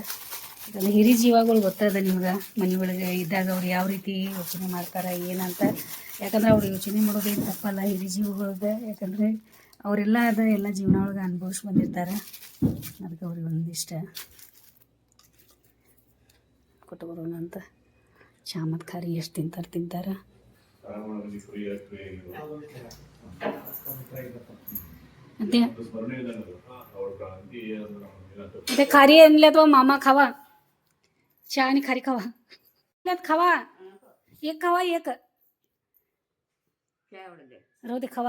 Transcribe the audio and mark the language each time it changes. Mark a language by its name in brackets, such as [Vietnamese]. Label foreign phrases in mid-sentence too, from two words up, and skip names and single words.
[Kannada] ಇದೆಲ್ಲ ಹಿರಿ ಜೀವಗಳು ಗೊತ್ತದ ನಿಮ್ಗೆ, ಮನೆ ಒಳಗೆ ಇದ್ದಾಗ ಅವ್ರು ಯಾವ ರೀತಿ ಯೋಚನೆ ಮಾಡ್ತಾರೆ ಏನಂತ. ಯಾಕಂದ್ರೆ ಅವ್ರು ಯೋಚನೆ ಮಾಡೋದೇನು ತಪ್ಪಲ್ಲ, ಹಿರಿ ಜೀವಗಳದ್ದು. ಯಾಕಂದರೆ ಅವರೆಲ್ಲ ಎಲ್ಲ ಜೀವನ ಒಳಗೆ ಅನುಭವಿಸಿ ಬಂದಿರ್ತಾರೆ. ಅದಕ್ಕೆ ಅವ್ರಿಗೆ ಒಂದಿಷ್ಟ ಕೊಟ್ಟು ಬರೋಣ ಅಂತ. ಚಾ ಮತ್ತು ಖಾರಿ ಎಷ್ಟು ತಿಂತಾರೆ. [Marathi] ते खारी आणल्या तो मामा खावा, चहा आणि खारी खावा. खावा, एक खावा, एक राहू दे, खावा.